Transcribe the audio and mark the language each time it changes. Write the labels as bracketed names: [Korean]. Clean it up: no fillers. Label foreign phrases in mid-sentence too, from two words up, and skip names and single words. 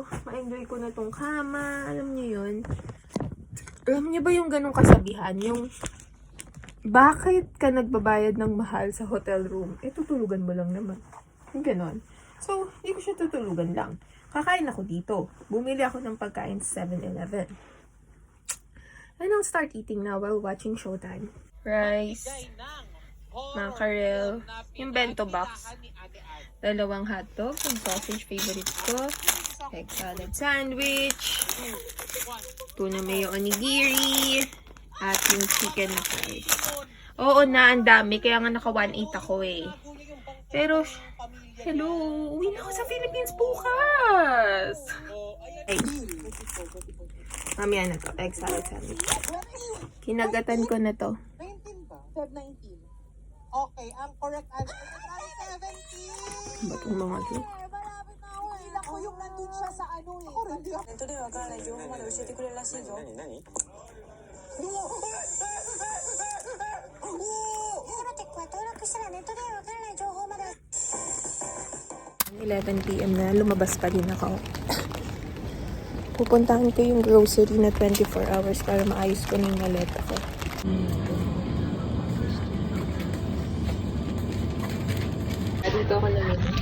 [Filipino] Ma-enjoy ko na tong kama. Alam niyo yun. Alam niyo ba yung ganong kasabihan? Yung bakit ka nagbabayad ng mahal sa hotel room? Eh, tutulugan mo lang naman. Yung ganon. So, hindi ko siya tutulugan lang. Kakain ako dito. Bumili ako ng pagkain sa 7-Eleven. [English] And I'll start eating now while watching Showtime. Rice, mackerel, yung bento box, 2 hotdog, yung sausage favorite ko, egg salad sandwich, tuna mayo onigiri, [Filipino] at yung [English] chicken na fried. [Filipino] Oo na, ang dami. Kaya nga naka 1.8 ako eh. Pero, hello, uwi na ako sa Philippines bukas! Ay, mamaya na to, [English] egg salad sandwich. [Filipino] Kinagatan ko na to. 19 ba? Feb 19. Okay, ang [English] correct answer is [Filipino] 17. Ba't yung mga to? Malapit na ako eh. Ako yung nandun siya sa ano eh. Ako rin, di ako. [Japanese] ネットでわからない情報まで教えてくれるらしいぞ。 [Filipino] 11 PM na, lumabas pa din ako. Pupuntahan ko yung grocery na 24 hours para maayos ko na yung maleta ko. Dito ako namin.